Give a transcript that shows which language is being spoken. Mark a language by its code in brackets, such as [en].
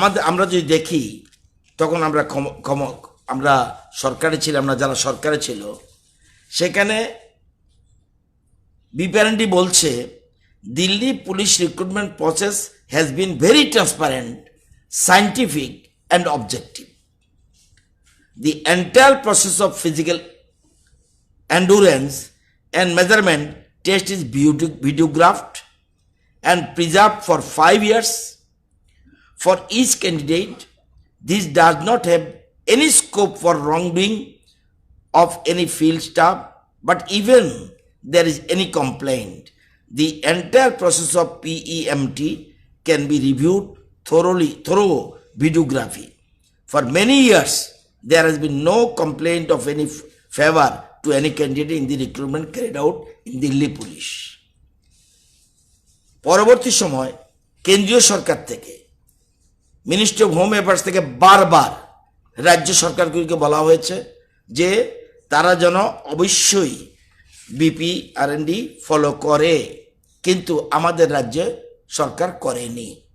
[bn] আমরা যদি দেখি, তখন আমরা সরকারে ছিলাম না, যারা সরকারে ছিল সেখানে BPR&D বলছে [en] Delhi police recruitment process has been very transparent, scientific and objective. The entire process of physical endurance and measurement test is videographed and preserved for 5 years for each candidate. This does not have any scope for wrongdoing of any field staff, but even there is any complaint, the entire process of PEMT can be reviewed thorough videography. For many years, there has been no complaint of any favor to any candidate in the recruitment carried out in Delhi Police. [bn] পরবর্তী সময় কেন্দ্রীয় সরকার থেকে, ministry of home affairs থেকে বারবার রাজ্য সরকারগুলিকে বলা হয়েছে যে তারা যেন অবশ্যই BPR&D ফলো করে, কিন্তু আমাদের রাজ্যে সরকার করেনি।